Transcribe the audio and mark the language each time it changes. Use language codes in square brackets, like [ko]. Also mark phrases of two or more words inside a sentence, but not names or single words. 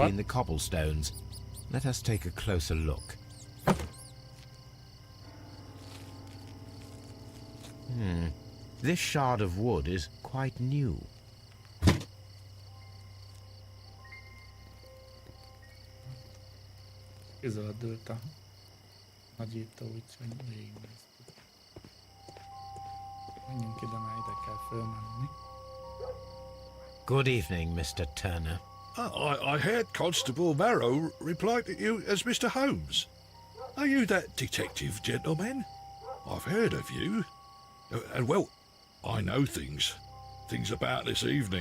[en] What? the cobblestones. Let us take a closer look. This shard of wood is quite new. [hu] Kizöldült a nagyító, úgyhogy végignéztük. Menjünk ide, mert ide kell fölmenni. [en] Good evening, Mr. Turner. I heard Constable Marrow reply to you as Mr. Holmes. Are you that detective gentleman? I've heard of you. And well, I know things about this evening.